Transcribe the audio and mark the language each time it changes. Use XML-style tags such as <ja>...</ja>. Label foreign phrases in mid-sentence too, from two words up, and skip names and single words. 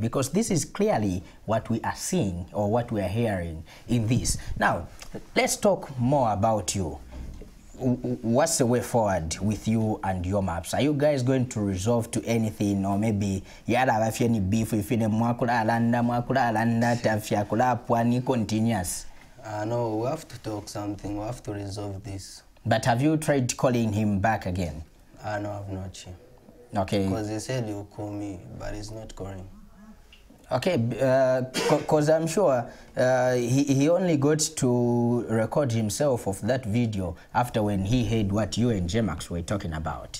<en>Because this is clearly what we are seeing or what we are hearing in this. Now, let's talk more about you. What's the way forward with you and Yomaps? Are you guys going to resolve to anything, or maybe yada have any beef if you</en> <bem>mwakula alanda tafya kula pwani</bem> <en>continuous? No, we have to talk something. We have to resolve this. But have you tried calling him back again? No, I've not. Okay. Because he said he'll call me, but he's not calling. Okay, because I'm sure he only got to record himself of that video after when he heard what you and J-Max were talking about.</en>